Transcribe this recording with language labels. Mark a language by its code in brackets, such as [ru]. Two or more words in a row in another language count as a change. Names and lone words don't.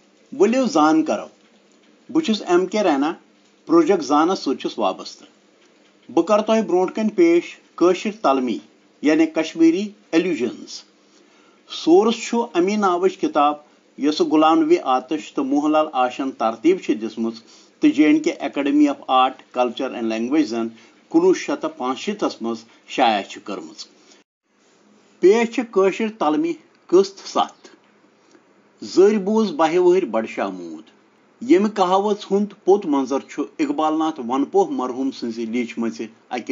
[ks] ؤلِو زان کرو بہٕ چھُس ایم کے رینا پروجیکٹ زانس سۭتۍ چھُس وابستہٕ بہٕ کرٕ تۄہہِ برونٛٹھ کَنۍ پیش کٲشِر تلمی یعنی کشمیری [en] allusions source [ks] چھُ امی ناوٕچ کِتاب یۄسہٕ غلام نبی آتش تہٕ موہن لال آشن ترتیٖب چھِ دِژمٕژ تہٕ جے اینڈ کے اکیڈمی آف آرٹ کلچر اینڈ لینگویجزن 1965 منٛز شایع چھِ کٔرمٕژ پیش چھِ کٲشِر تلمی قٕسط 7 زٔرۍ بوٗز بہہِ وٕہٕرۍ بڈشاہ موٗد ییٚمہِ کہاوژ ہُنٛد پوٚت منظر چھُ اقبال ناتھ ونپوہ مرحوٗم سٕنٛزِ لیٖچھمٕژِ اکہِ